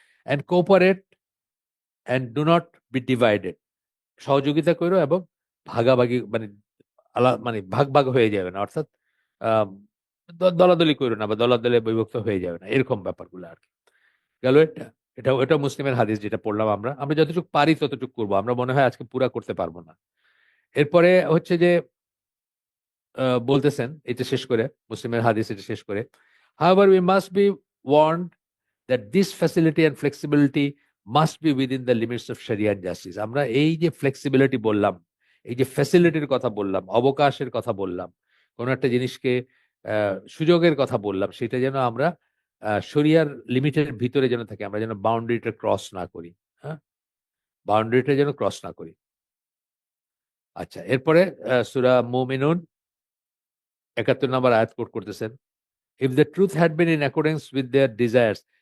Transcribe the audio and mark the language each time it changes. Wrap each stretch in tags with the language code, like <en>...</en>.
<en>and cooperate and do not be divided,</en> <bn>সহযোগিতা করো এবং ভাগাভাগি মানে মানে ভাগ ভাগ হয়ে যাবে না, অর্থাৎ আহ, দলাদলি করো না বা দলাদলে বিভক্ত হয়ে যাবে না, এরকম ব্যাপারগুলো আর কি। গেল এটা, এটা মুসলিমের হাদিস যেটা পড়লাম, আমরা আমরা যতটুকু পারি ততটুকু করবো, আমরা মনে হয় আজকে পুরা করতে পারবো না। এরপরে হচ্ছে যে বলতেছেন এটা শেষ করে,</bn> <en>মুসলিমের হাদিস এটা শেষ করে, however we must be warned that this facility and flexibility must be within the limits of sharia and justice।</en> <bn>আমরা এই যে ফ্লেক্সিবিলিটি বললাম, এই যে ফ্যাসিলিটির কথা বললাম, অবকাশের কথা বললাম, কোন একটা জিনিসকে সুযোগের কথা বললাম, সেটা যেন আমরা শরিয়ার লিমিটের ভিতরে যেন থাকে, আমরা যেন বাউন্ডারিটা ক্রস না করি। হ্যাঁ, বাউন্ডারিটা যেন ক্রস না করি। আচ্ছা, এরপরে সূরা মুমিনুন ৭১ নম্বর আয়াত কোট করতেছেন,</bn> <en>If the truth had been in accordance with their desires.</en>